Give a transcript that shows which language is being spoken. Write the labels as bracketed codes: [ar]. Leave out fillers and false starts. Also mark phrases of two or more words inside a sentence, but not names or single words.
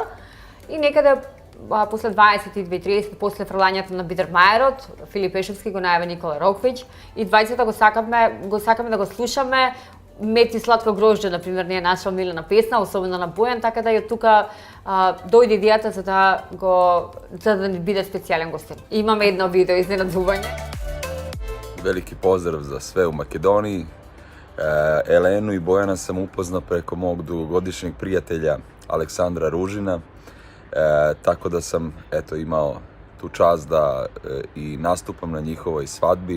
[mk] И некаде после 22:30, после фрлањето на Бидермајерот, Филип Пешевски го најави Никола Роквиќ и двајцата го сакаме да го слушаме. Мети сладко грожđe, например, не е наша омилена песна, особено на Бојан, така да и од тука дојде идејата за да ни биде специјален гостин. Имаме едно видео изненадување. [sr] Veliki pozdrav za sve u Makedoniji. Elenu i Bojana sam upoznao preko mog dugogodišnjeg prijatelja Aleksandra Ružina. Tako da sam imao tu čast da i nastupam na njihovoj svadbi.